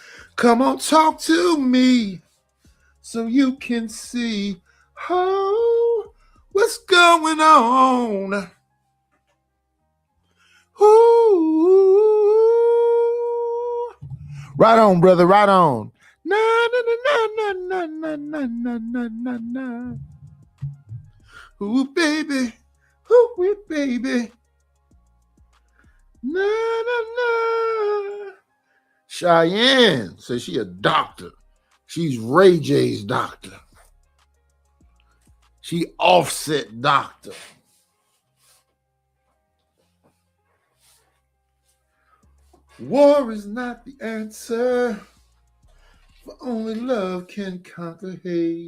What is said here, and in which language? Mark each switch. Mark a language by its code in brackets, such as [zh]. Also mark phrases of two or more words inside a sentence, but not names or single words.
[en] Come on, talk to me so you can see what's going on. Ooh. Right on, brother, right on. Na na na na na na na na na na na. Ooh, baby. Ooh, baby. Na na na. Cheyenne says she a doctor. She's Ray J's doctor. She Offset doctor. War is not the answer, for only love can conquer hate.